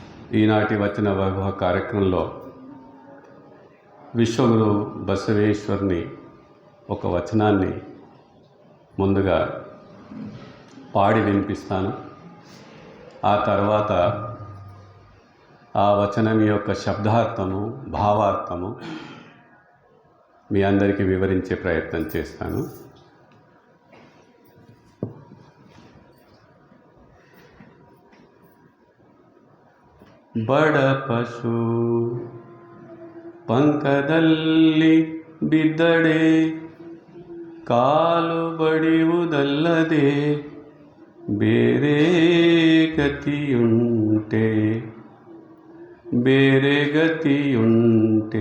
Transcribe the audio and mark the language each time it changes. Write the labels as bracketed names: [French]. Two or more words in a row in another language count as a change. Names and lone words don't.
[Telugu] ఈనాటి వచన వైభవ కార్యక్రమంలో విశ్వగురు బసవేశ్వరుని ఒక వచనాన్ని ముందుగా పాడి వినిపిస్తాను. ఆ తర్వాత ఆ వచనం యొక్క శబ్దార్థము, భావార్థము మీ అందరికీ వివరించే ప్రయత్నం చేస్తాను. [Kannada] ಬಡ ಪಶು ಪಂಕದಲ್ಲಿ ಬಿದ್ದಡೆ ಕಾಲು ಬಡಿಯುವುದಲ್ಲದೆ ಬೇರೆ ಗತಿಯುಂಟೆ ಬೇರೆ ಗತಿಯುಂಟೆ.